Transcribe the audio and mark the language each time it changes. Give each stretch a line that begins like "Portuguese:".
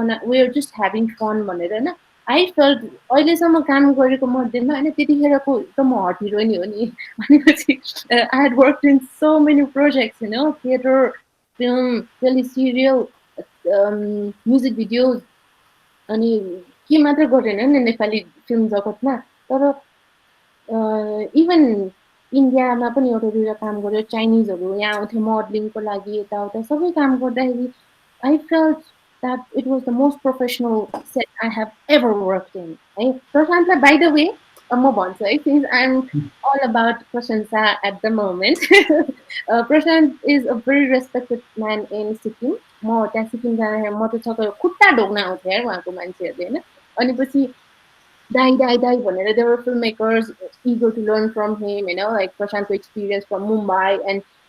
English: we're just having fun
Nepali: भनेर हैन I felt अहिलेसम्म काम गरेको मध्येमा हैन त्यतिखेरको त म हट हिरोइन हो नि भनेपछि
English: I had worked in so many projects theater film teleserial music videos
Nepali: अनि के मात्र गरेन नि नेपाली फिल्म जगतमा तर इभन इन्डियामा पनि एउटा दुईटा काम गर्यो चाइनिजहरू यहाँ आउँथे मोडलिङको लागि यताउता सबै काम गर्दाखेरि
English: I felt that it was the most professional set I have ever worked in. Prashant, by the way, since I'm all about Prashanta at the moment, Prashant is a very respected man in Sikkim.
Nepali: म त्यहाँ सिक्किम जाँदाखेरि म त छ खुट्टा ढोक्न आउँथेँ उहाँको मान्छेहरूले होइन अनि पछि दाई भनेर
English: there were filmmakers eager to learn from him, like Prashant's experience from Mumbai and